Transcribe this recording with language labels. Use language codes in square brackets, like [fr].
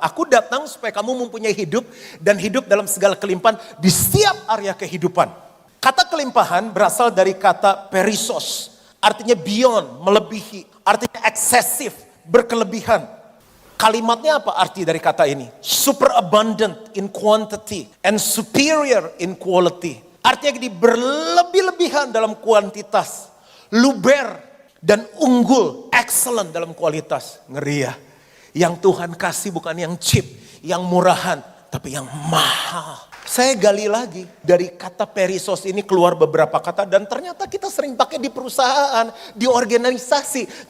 [id] Aku datang supaya kamu mempunyai hidup dan hidup dalam segala kelimpahan di setiap area kehidupan. Kata kelimpahan berasal dari kata perisos. Artinya beyond, melebihi. Artinya eksesif, berkelebihan. Kalimatnya apa arti dari kata ini? [en] Super abundant in quantity and superior in quality. [id] Artinya ini berlebih-lebihan dalam kuantitas. Luber dan unggul, excellent dalam kualitas. Ngeri ya. Yang Tuhan kasih bukan yang cheap. yang murahan, tapi yang mahal. Saya gali lagi, dari kata perisos ini keluar beberapa kata dan ternyata kita sering pakai di perusahaan, di organisasi.